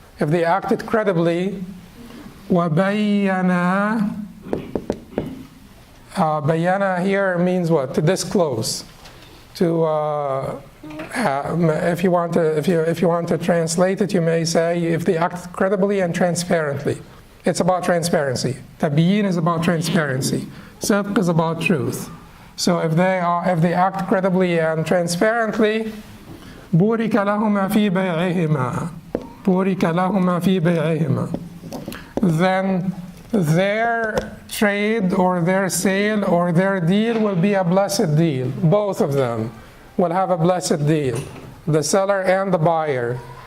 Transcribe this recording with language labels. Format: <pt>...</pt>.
<en>If they acted credibly, وَبَيَّنَ, bayana here means what? To disclose. To if you want to translate it, you may say if they act credibly and transparently. It's about transparency. Tabyin is about transparency. Sidq is about truth. So if they act credibly and transparently,</en> <ar>بُورِكَ لَهُمَا فِي بَيْعِهِمَا بُورِكَ لَهُمَا فِي بَيْعِهِمَا.</ar> <en>Then their trade or their sale or their deal will be a blessed deal. Both of them will have a blessed deal, the seller and the buyer.</en>